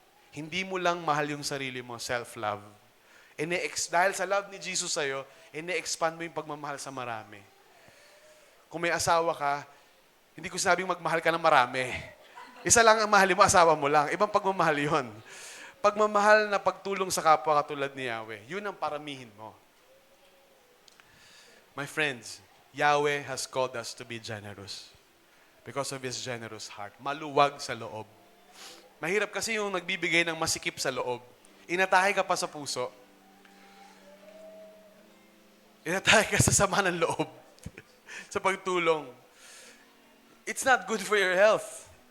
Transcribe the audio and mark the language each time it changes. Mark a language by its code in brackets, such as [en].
[tl] Hindi mo lang mahal yung sarili mo, self-love. Dahil sa love ni Jesus sa'yo, ine-expand mo yung pagmamahal sa marami. Kung may asawa ka, hindi ko sinabing magmahal ka ng marami. Isa lang ang mahalin mo, asawa mo lang. Ibang pagmamahal yon. Pagmamahal na pagtulong sa kapwa katulad ni Yahweh, yun ang paramihin mo. [en] My friends, Yahweh has called us to be generous because of His generous heart. [tl] Maluwag sa loob. Mahirap kasi yung nagbibigay ng masikip sa loob. Inatake ka pa sa puso. Inatake ka sa sama ng loob. Sa pagtulong. [en] It's not good for your health.